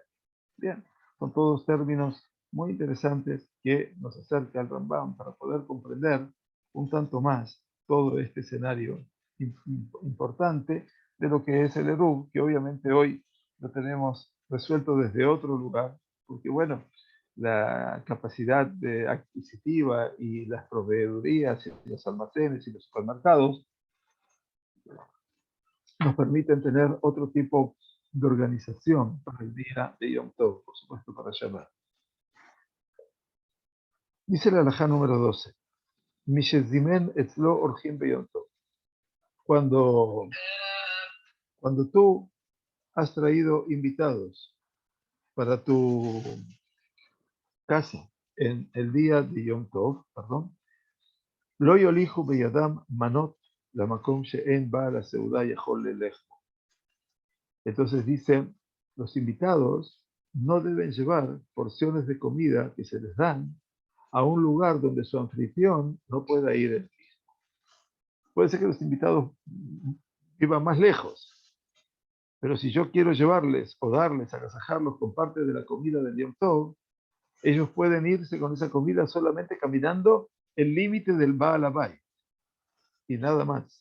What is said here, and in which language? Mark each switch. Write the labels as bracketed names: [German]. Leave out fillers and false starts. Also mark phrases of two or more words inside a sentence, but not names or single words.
[Spanish] Bien, son todos términos muy interesantes que nos acerca al Rambam para poder comprender un tanto más todo este escenario importante de lo que es el Eruv, que obviamente hoy lo tenemos resuelto desde otro lugar, porque bueno, la capacidad adquisitiva y las proveedurías y los almacenes y los supermercados nos permiten tener otro tipo de organización para el día de Yom Tov, por supuesto para Shabbat. Dice la halajá número 12. [Hebrew] משזימן אצלו אורחים ביום טוב. [Spanish] Cuando tú has traído invitados para tu casa en el día de Yom Tov, perdón, [Hebrew] לא יוליכו בידם מנות למקום שאין בעל הסעודה יכול לילך. [Spanish] Entonces dicen, los invitados no deben llevar porciones de comida que se les dan a un lugar donde su anfitrión no pueda ir él mismo. Puede ser que los invitados vivan más lejos, pero si yo quiero llevarles o darles, agasajarlos con parte de la comida del Yom Tov, ellos pueden irse con esa comida solamente caminando el límite del [Hebrew] בעל הבית [Spanish] y nada más.